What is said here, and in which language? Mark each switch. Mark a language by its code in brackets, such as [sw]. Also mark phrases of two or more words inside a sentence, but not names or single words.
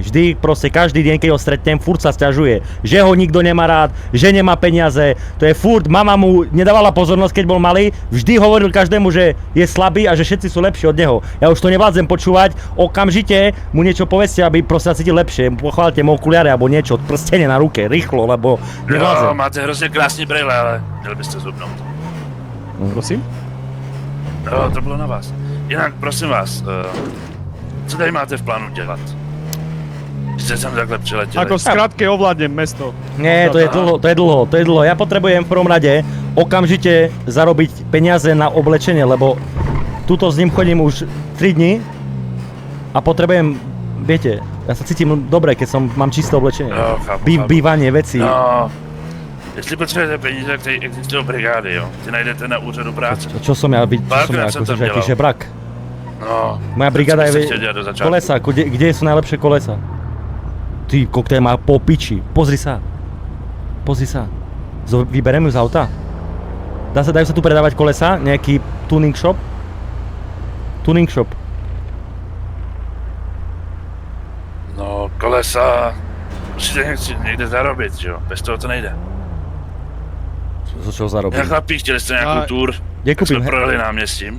[sk] Vždy, proste každý deň, keď ho stretnem, furt sa sťažuje, že ho nikto nemá rád, že nemá peniaze, to je furt, mama mu nedávala pozornosť, keď bol malý, vždy hovoril každému, že je slabý a že všetci sú lepší od neho. Ja už to nevládzem počúvať, okamžite mu niečo povedzte, aby proste sa cítil lepšie, pochválte mu okuliare alebo niečo, prstenie na ruke, rýchlo, lebo nevládzem. [cs] Jo, máte hrozně krásný brejle, ale měli byste zubnout. Prosím? Jo, to bylo na vás. Jinak, prosím vás, co tady máte v plánu dělat? Jste sem takhle přiletěli? [sk] Ako v skratke ovládnem mesto. Nie, to je dlho. Ja potrebujem v prvom rade okamžite zarobiť peniaze na oblečenie, lebo tuto s ním chodím už 3 dní a potrebujem, viete, ja sa cítim dobre, keď mám čisté oblečenie. [cs] Jo, chápu. [sk] Bývanie, veci. [cs] No, jestli potřebujete peníze, tak tady existují brigády, jo. Ty najdete na úřadu práce. [sk] Čo som ja, Párkrát som tam akože aký delal. žebrak? No, Moja brigáda [cs] co byste [sk] je [cs] chtěl dělat do začátku? [sk] kolesa, kde sú najlepšie kolesa? Ty koktajl má po piči, pozri sa. Vyberiem ju z auta. Dajú sa tu predávať kolesa, nejaký [en] tuning shop? [cs] No, kolesa, musíte někde zarobit, že jo, bez toho to nejde. [sk] Co čo zarobím? [cs] Jak chlapí, chtěli jste nějakou tour, [sk] Kde [cs] tak jsme [sk] kúpim? [cs] projeli náměstím.